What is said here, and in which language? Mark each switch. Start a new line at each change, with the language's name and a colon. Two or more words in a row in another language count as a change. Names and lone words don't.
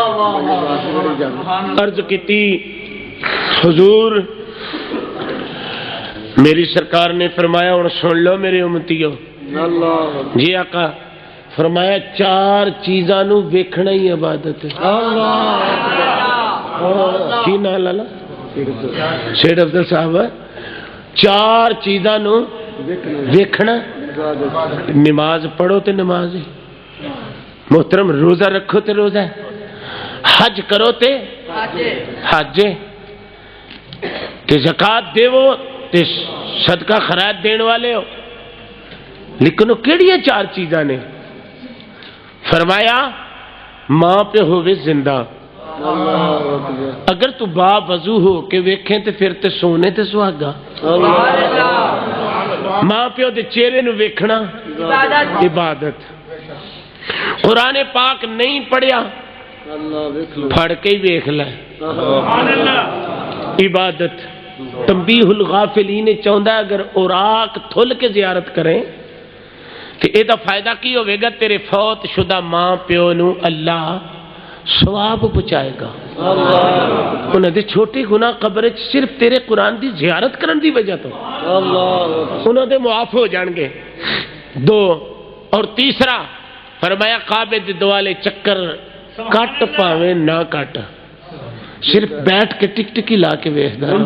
Punjabi: عرض کیتی حضور میری سرکار نے فرمایا اور سن لو میرے امتیو جی آقا فرمایا 4 چیزاں نو ویکھنا ہی عبادت ہے کی نام لالا سید افضل صاحب 4 چیزاں نو ویکھنا نماز پڑھو تے نماز ہے محترم روزہ رکھو تے روزہ ہے حج کرو تے حج تے زکات دیو تے صدقہ خیرات دین والے ہو لیکن وہ کیڑی 4 چیزاں نے فرمایا ماں پہ ہوئے زندہ اگر تو با وضو ہو کے ویکھیں تے پھر تے سونے تے سہاگا ماں پیو دے چہرے نو ویکھنا عبادت قرآن پاک نہیں پڑھیا پڑھ کے ہی ویکھ لے عبادت تنبیہ الغافلین چاہندا اگر اوراق تھل کے زیارت کریں کہ اے دا فائدہ کی ہوئے گا تیرے فوت شدہ ماں پیو نو اللہ ثواب پہنچائے گا انہاں دے چھوٹے گناہ قبر صرف تیرے قرآن دی زیارت کرن دی وجہ تو انہاں دے معاف ہو جان گے 2 اور تیسرا فرمایا کعبے دے دوالے چکر کٹ پاویں نہ کٹ صرف بیٹھ کے ٹک ٹکی لا کے ویکھدا